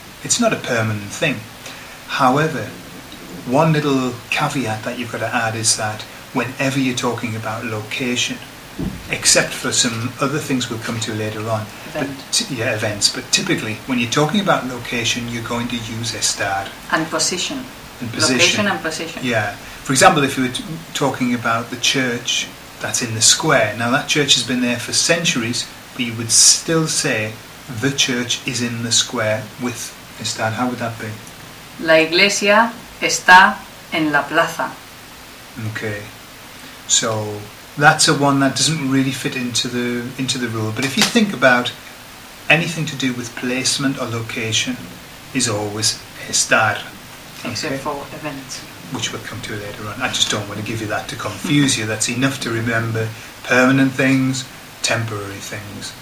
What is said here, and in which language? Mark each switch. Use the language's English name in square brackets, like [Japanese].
[English] It's not a permanent thing. However, one little caveat that you've got to add is that whenever you're talking about location, except for some other things we'll come to later on, events, but typically when you're talking about location, you're going to use estar. And position. And position. Location and position. Yeah. For example, if you were talking about the church that's in the square, now that church has been there for centuries, but you would still say the church is in the square with estar. How would that be? [Spanish] La iglesia está en la plaza. [English] Okay. So that's a one that doesn't really fit into the rule. But if you think about anything to do with placement or location, is always estar. Except for events. Which we'll come to later on. I just don't want to give you that to confuse you. That's enough to remember permanent things, temporary things.